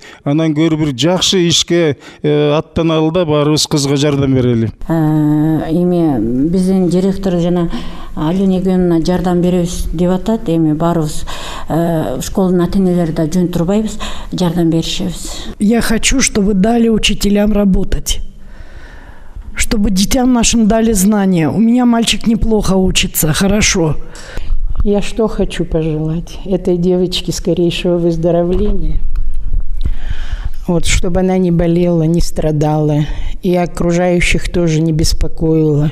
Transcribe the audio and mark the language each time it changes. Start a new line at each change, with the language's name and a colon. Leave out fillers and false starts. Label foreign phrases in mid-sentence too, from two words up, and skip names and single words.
Kyrgyz: Анан көрү бир жакшы ишке аттаналы да баарыбыз кызга жардам берели. Эми биздин директор жана Алина Егеновна жардам беребиз деп атат. Эми баарыбыз школдун ата-энелери да жөн турбайбыз, жардам беришебиз.
Russian: Я хочу, чтобы дали учителям работать, чтобы детям нашим дали знания. У меня мальчик неплохо учится, хорошо. Я что хочу пожелать этой девочке скорейшего выздоровления. Вот, чтобы она не болела, не страдала, и окружающих тоже не беспокоила.